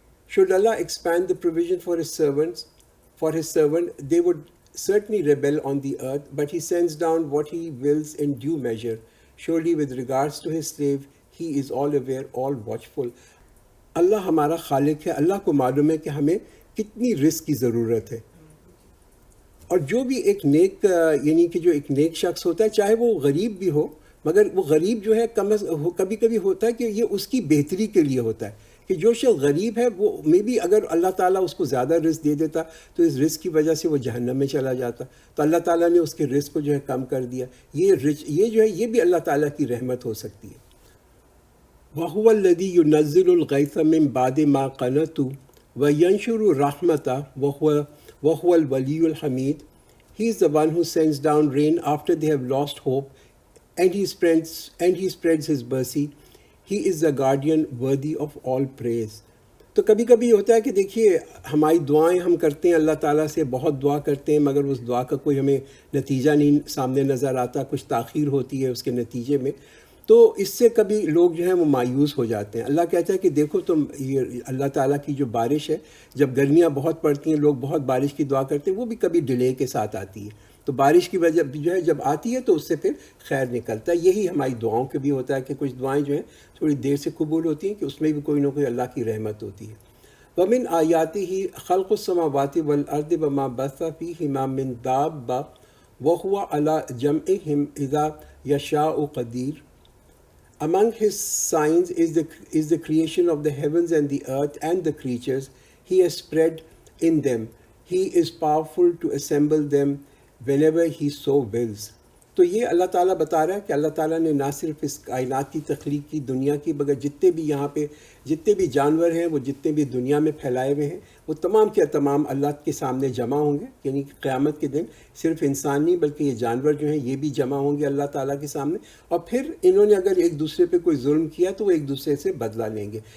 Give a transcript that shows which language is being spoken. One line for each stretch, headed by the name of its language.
English: Should Allah expand the provision for his servant, they would certainly rebel on the earth, but he sends down what he wills in due measure. Surely with regards to his slave, he is all aware, all watchful.
Urdu: اللہ ہمارا خالق ہے، اللہ کو معلوم ہے کہ ہمیں کتنی رزق کی ضرورت ہے، اور جو بھی ایک نیک یعنی کہ جو ایک نیک شخص ہوتا ہے، چاہے وہ غریب بھی ہو، مگر وہ غریب جو ہے کبھی کبھی ہوتا ہے کہ یہ اس کی بہتری کے لیے ہوتا ہے، کہ جو شخص غریب ہے وہ میں بھی اگر اللہ تعالیٰ اس کو زیادہ رزق دے دیتا تو اس رزق کی وجہ سے وہ جہنم میں چلا جاتا، تو اللہ تعالیٰ نے اس کے رزق کو جو ہے کم کر دیا. یہ جو ہے یہ بھی اللہ تعالیٰ کی رحمت ہو سکتی ہے.
Arabic: وَهُوَ الَّذِي يُنَزِّلُ الْغَيْثَ مِن بَعْدِ مَا قَنَطُوا وَيَنشُرُ رَحْمَتَهُ وَهُوَ الْوَلِيُّ الْحَمِيدُ.
English: He is the one who sends down rain after they have lost hope, and he spreads his mercy. He is the guardian worthy of all praise.
Urdu: تو کبھی کبھی ہوتا ہے کہ دیکھیے ہماری دعائیں ہم کرتے ہیں اللہ تعالیٰ سے، بہت دعا کرتے ہیں، مگر اس دعا کا کوئی ہمیں نتیجہ نہیں سامنے نظر آتا، کچھ تاخیر ہوتی ہے اس کے نتیجے میں، تو اس سے کبھی لوگ جو ہیں وہ مایوس ہو جاتے ہیں. اللہ کہتا ہے کہ دیکھو تم یہ اللہ تعالیٰ کی جو بارش ہے، جب گرمیاں بہت پڑتی ہیں، لوگ بہت بارش کی دعا کرتے ہیں، وہ بھی کبھی ڈیلے کے ساتھ آتی ہے، تو بارش کی وجہ جو ہے جب آتی ہے تو اس سے پھر خیر نکلتا ہے. یہی ہماری دعاؤں کے بھی ہوتا ہے کہ کچھ دعائیں جو ہیں تھوڑی دیر سے قبول ہوتی ہیں، کہ اس میں بھی کوئی نہ کوئی اللہ کی رحمت ہوتی ہے.
Arabic: وَمِنْ آيَاتِهِ خَلْقُ السَّمَاوَاتِ وَالْأَرْضِ وَمَا بَثَّ فِيهِمَا مِنْ دَابَّةٍ وَهُوَ عَلَى جَمْعِهِمْ إِذَا يَشَاءُ قَدِيرٌ.
English: Among his signs is the creation of the heavens and the earth and the creatures he has spread in them. He is powerful to assemble them whenever he so wills.
Urdu: تو یہ اللہ تعالیٰ بتا رہا ہے کہ اللہ تعالیٰ نے نہ صرف اس کائنات کی تخلیق کی، دنیا کی، مگر جتنے بھی یہاں پہ جتنے بھی جانور ہیں، وہ جتنے بھی دنیا میں پھیلائے ہوئے ہیں، وہ تمام کے تمام اللہ کے سامنے جمع ہوں گے. یعنی کہ قیامت کے دن صرف انسان نہیں بلکہ یہ جانور جو ہیں یہ بھی جمع ہوں گے اللہ تعالیٰ کے سامنے، اور پھر انہوں نے اگر ایک دوسرے پہ کوئی ظلم کیا تو وہ ایک دوسرے سے بدلہ لیں گے.